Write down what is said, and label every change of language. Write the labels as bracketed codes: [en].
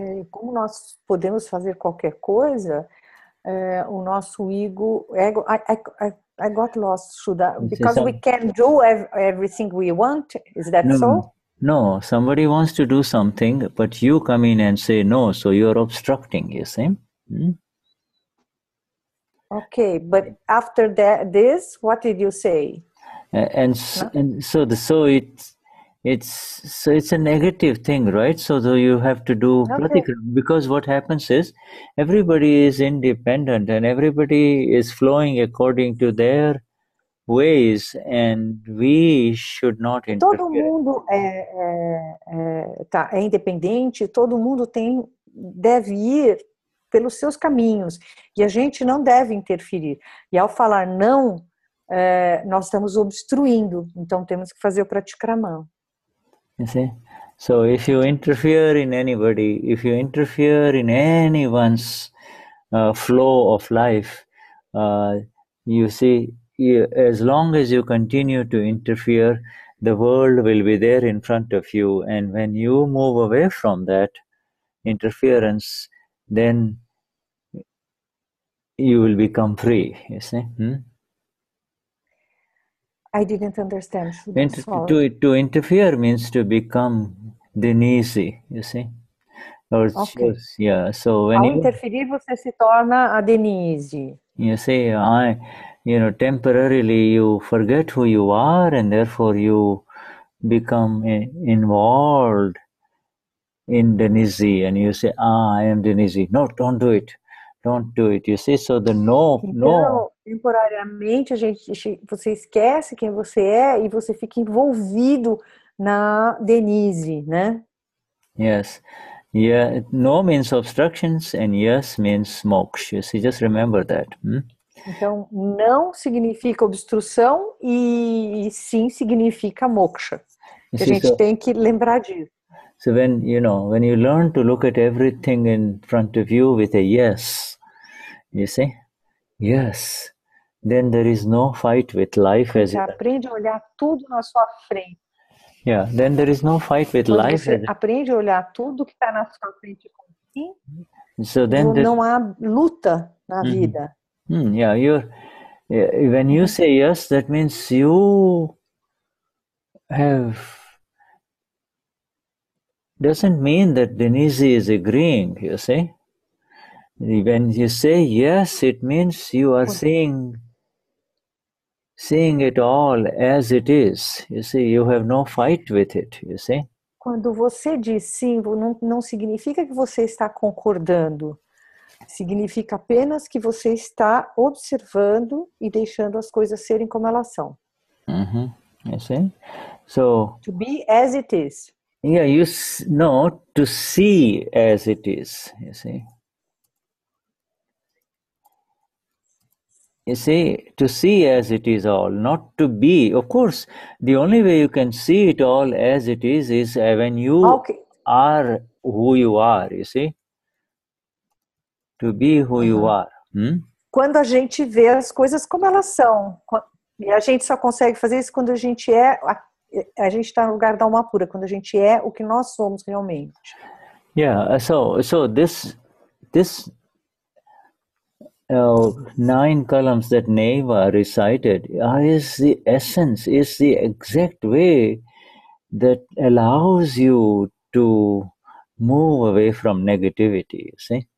[pt] Como nós podemos fazer qualquer coisa, o nosso ego [en] I got lost. Because we can do everything we want. Is that so? No, somebody wants to do something, but you come in and say no, so you're obstructing, you see. Okay, but after this, what did you say? And so it's a negative thing, right? So you have to do pratikram, because what happens is everybody is independent and everybody is flowing according to their ways, and we should not interfere. [pt] Todo mundo é independente, todo mundo deve ir pelos seus caminhos, e a gente não deve interferir. E ao falar não, nós estamos obstruindo, então temos que fazer o pratikramam. [en] You see? So if you interfere in anybody, if you interfere in anyone's flow of life, you see, as long as you continue to interfere, the world will be there in front of you, and when you move away from that interference, then you will become free, you see. I didn't understand. To interfere means to become Denise, you see. Or yeah. So when [pt] Ao interferir, você se torna a Denise. [en] You see, temporarily you forget who you are, and therefore you become involved in Denise, and you say, I am Denise. No, don't do it. Don't do it. You see, so the no. [pt] Temporariamente, você esquece quem você é e você fica envolvido na Denise, né? [en] Yes. Yeah. No means obstructions, and yes means moksha. You see, just remember that. [pt] Então, não significa obstrução e sim significa moksha. A gente tem que lembrar disso. [en] So when you learn to look at everything in front of you with a yes, you see, yes, then there is no fight with life. [pt] Você aprende a olhar tudo na sua frente. [en] Yeah, then there is no fight with [pt] Quando [en] life. [pt] Você aprende a olhar tudo que está na sua frente com [en] so then [pt] não há luta na vida. [en] Yeah, when you say yes, that means you have. Doesn't mean that Denise is agreeing, you see. When you say yes, it means you are seeing it all as it is. You see, you have no fight with it, you see. [pt] Quando você diz sim, não significa que você está concordando. Significa apenas que você está observando e deixando as coisas serem como elas são. [en] You see? So, to be as it is. Yeah, to see as it is, you see. You see, to see as it is all, not to be. Of course, the only way you can see it all as it is when you are who you are, you see. To be who you are. [pt] Quando a gente vê as coisas como elas são. E a gente só consegue fazer isso quando a gente está no lugar da alma pura, quando a gente é o que nós somos realmente. [en] Yeah, so this 9 columns that Neva recited is the essence, is the exact way that allows you to move away from negativity, you see?